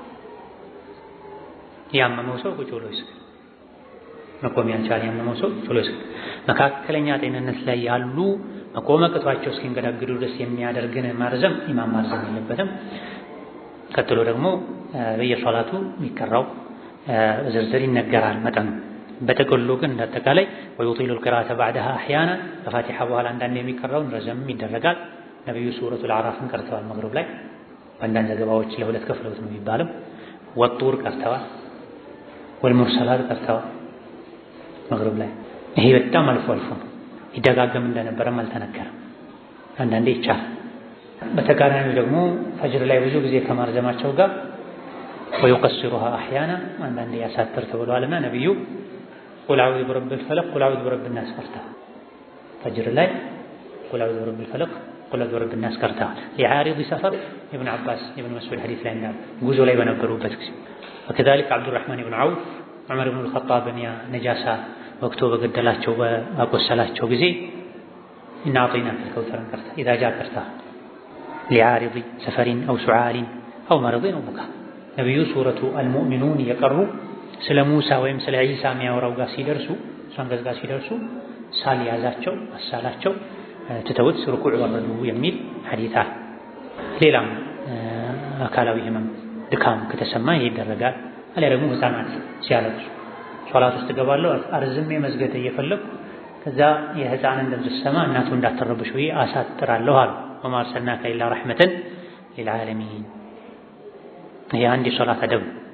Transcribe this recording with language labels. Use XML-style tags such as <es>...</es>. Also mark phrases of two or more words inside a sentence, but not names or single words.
<am>ያመመው ሰው ቁጭ ብሎ ይስገድ። መቆም ያልቻለ ያመመው ሰው ቁጭ ብሎ ይስገድ። መካከለኛ ጤንነት ላይ ያሉ መቆም አቅቷቸው እስኪንገዳግዱ ድረስ የሚያደርግን ማርዘም ኢማም ማርዘም የለበትም። ቀጥሎ ደግሞ በየሶላቱ የሚቀራው ዝርዝር ይነገራል መጠኑ። በተቀሉ ግን እንዳጠቃላይ ወዩጢሉ</am> <ar>القراءة بعدها احيانا</ar> <am>ከፋቲሓ በኋላ አንዳንዴ የሚቀራውን ረዘም ይደረጋል። ነብዩ ሱረቱል አዕራፍን ቀርተዋል መግሪብ ላይ አንዳንድ ዘገባዎች ለሁለት ከፍለውት ነው የሚባለው። ወጡር ቀርተዋል ወልሙርሰላት ቀርተዋል መግሪብ ላይ። ይሄ በጣም አልፎ አልፎ ይደጋገም እንደነበረም አልተነገረም። አንዳንዴ ይቻላል። በተቃራኒው ደግሞ ፈጅር ላይ ብዙ ጊዜ ከማርዘማቸው ጋር</am> <ar>ويقصرها أحيانا</ar> <am>አንዳንዴ ያሳጥር ተብሏልና ነብዩ</am> <ar>قل أعوذ برب الفلق قل أعوذ برب الناس</ar> <am>ቀርተዋል። ፈጅር ላይ</am> <ar>قل أعوذ برب الفلق</ar> <am>ቁል</am> <ar>أعوذ برب الناس</ar> <am>ቀርተዋል።</am> <ar>لعارض سفر ابن عباس ابن مسعود حديث</ar> <am>ላይ እንዳለ ጉዞ ላይ በነበሩበት ጊዜ</am> <ar>وكذلك عبد الرحمن بن عوف عمر بن الخطاب</ar> <am>ያ ነጃሳ ወቅቱ በገደላቸው በአቆሰላቸው ጊዜ</am> <ar>إنا أعطيناك الكوثر</ar> <am>ቀርታ</am> <ar>إذا جاء</ar> <am>ቀርታ</am> <ar>لعارض سفر أو سعال أو مرض أو</ar> <am>بكاء ነብዩ ሱረቱ አልሙእሚኑን የቀሩ ስለ ሙሳ ወይም ስለ ዒሳ የሚያወራው ጋር ሲደርሱ አንቀጽ ጋር ሲደርሱ ሳል ያዛቸው አሳላቸው ትተውት ሩኩዕ ወረዱ የሚል ሐዲስ አለ። ሌላም አካላዊ ህመም ድካም ከተሰማ ይደረጋል። አለ ደግሞ ህፃናት ሲያለቅሱ ሶላት ውስጥ ገባለሁ አርዝሜ መስገድ እየፈለኩ ከዛ የህፃንን ድምፅ ስሰማ እናቱ እንዳትረብሽ ብዬ አሳጥራለሁ አሉ።</am> <ar>وما أرسلناك إلا رحمة للعالمين።</ar> <am>ይሄ አንድ የሶላት አደብ</am>